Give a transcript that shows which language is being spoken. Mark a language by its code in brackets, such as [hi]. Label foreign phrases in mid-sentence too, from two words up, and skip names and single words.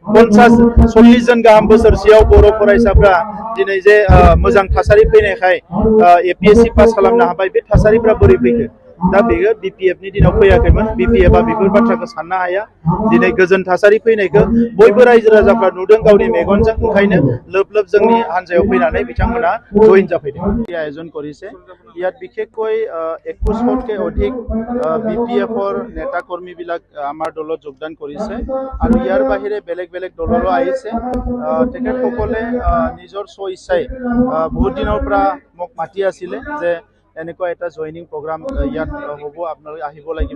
[brx] 50-40 जन गाहाम बोसोरसेयाव बर' फरायसाफ्रा दिनै जे मोजां थासारि फैनायखाय एपिएससि पास खालामनो हाबाय, बे थासारिफ्रा बोरै फैखो? दा बेयो बिपिएफनि दिनाव फैयाखैमोन। बिपिएफआ बेफोर बाथ्राखौ साननो हाया। दिनै गोजोन थासारि फैनायखौ बयबो रायजो राजाफ्रा नुदों गावनि मेगनजों, ओंखायनो लोब लोब जोंनि हानजायाव फैनानै बिथांमोना जइन जाफैदों। [as] आयोजन কৰিছে ইয়াত বিশেষকৈ 2100তকৈ অধিক বিপিএফৰ নেতা কৰ্মীবিলাক আমাৰ দলত যোগদান কৰিছে আৰু ইয়াৰ বাহিৰে বেলেগ বেলেগ দলৰো আহিছে। তেখেতসকলে নিজৰ স্বইচ্ছাই বহুত দিনৰ পৰা মোক মাতি আছিলে যে এনেকুৱা এটা [en] joining program [as] ইয়াত হ'ব, আপোনালোকে আহিব লাগিব।